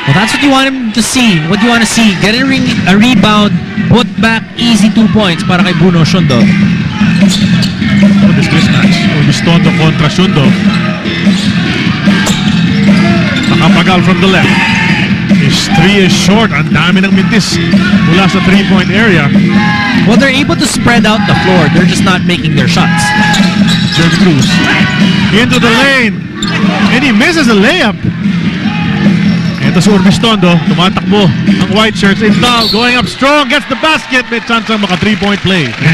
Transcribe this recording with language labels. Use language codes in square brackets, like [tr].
[en] Well, that's what you want him to see. What do you want to see? Get a rebound, put back, easy 2 points para kay Bruno Shundov. Oh, this mismatch. Urbistondo kontra Shundov. Nakapagal from the left. His 3 is short. [tl] Ang dami ng mintis mula sa 3-point area. [en] Well, they're able to spread out the floor. They're just not making their shots. Jerry Cruz into the lane. And he misses a layup. Ito si Urbistondo. [tl] Tumatakbo ang [en] white shirts. Intal going up strong. Gets the basket. [tl] May chance ang maka 3-point play.